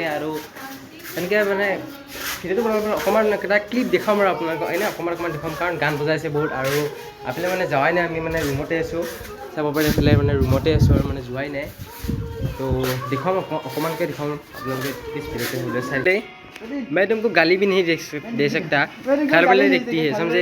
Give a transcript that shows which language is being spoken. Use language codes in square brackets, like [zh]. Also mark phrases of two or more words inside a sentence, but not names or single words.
[as] আৰু তেনেকৈ মানে ভিডিঅ'টো বনাব অকণমান এটা ক্লিপ দেখাম আৰু আপোনালোকক এনেই অকণমান দেখাম কাৰণ গান বজাইছে বহুত আৰু এইফালে মানে যোৱাই নাই আমি মানে ৰুমতে আছোঁ চাব পাৰে এইফালে মানে ৰুমতে আছোঁ আৰু মানে যোৱাই নাই তো দেখুৱাম অকণমানকৈ দেখুৱাম আপোনালোকে প্লিজ ভিডিঅ'টো চাই দেই [hi] मैं तुमको गाली भी नहीं दे सकता घर वाले देखती है समझे